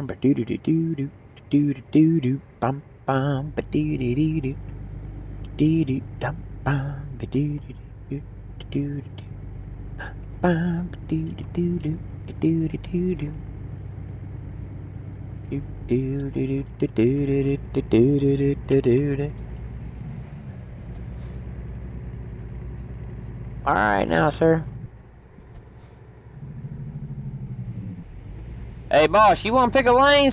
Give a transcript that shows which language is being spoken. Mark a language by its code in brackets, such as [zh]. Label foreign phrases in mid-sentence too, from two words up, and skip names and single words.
[en] ba do do do do do do do do bum bum ba do do do do do do dum bum ba do do do do do bum ba do do do do do do do do. All right, now, sir. Hey, boss, you want to pick a lane?